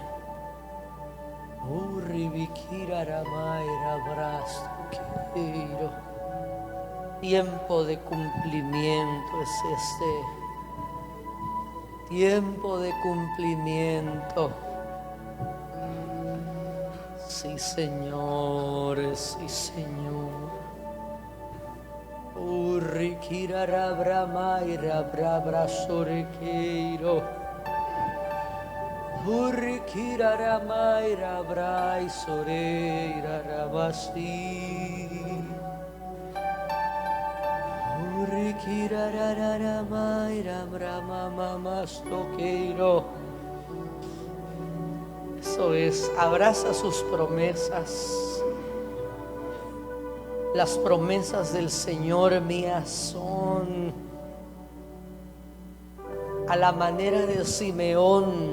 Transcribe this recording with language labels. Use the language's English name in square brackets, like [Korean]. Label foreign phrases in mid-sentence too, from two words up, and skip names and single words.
[Spanish] Tiempo de cumplimiento es este. Tiempo de cumplimiento. Sí, Señor, sí, Señor. Urrikira rabramaira brabrasorekeiro. Urrikira ramaira braisoreira rabasi. Urrikira raramaira bramamamastokeiro. Eso es, abraza sus promesas. Las promesas del Señor mías son a la manera de Simeón.